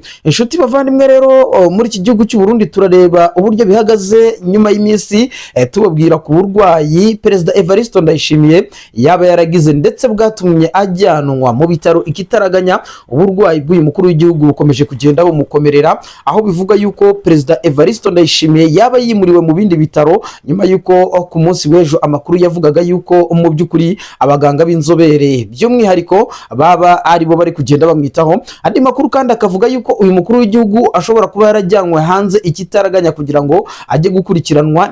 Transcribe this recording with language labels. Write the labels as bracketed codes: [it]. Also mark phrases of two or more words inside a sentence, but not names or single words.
[rw] Inshuti bavandimwe rero, muri iki gihugu cy'u Burundi turareba uburyo bihagaze nyuma y'iminsi tubabwira ku burwayi perezida Evariste Ndayishimiye yaba yaragize, ndetse bwatumye ajyanwa mu bitaro ikitaraganya. Uburwayi bw'uyu mukuru w'igihugu bukomeje kugenda bumukomerera, aho bivuga yuko perezida Evariste Ndayishimiye yaba yimuriwe mu bindi bitaro nyuma yuko ku munsi w'ejo amakuru yavugaga yuko mu by'ukuri abaganga b'inzobere by'umwihariko baba ari bo bari kugenda bamwitaho. Andi makuru kandi akavuga yuko uyu mukuru w'igihugu ashobora kuba yarajyanwe hanze ikitaraganya kugira ngo ajye gukurikiranwa.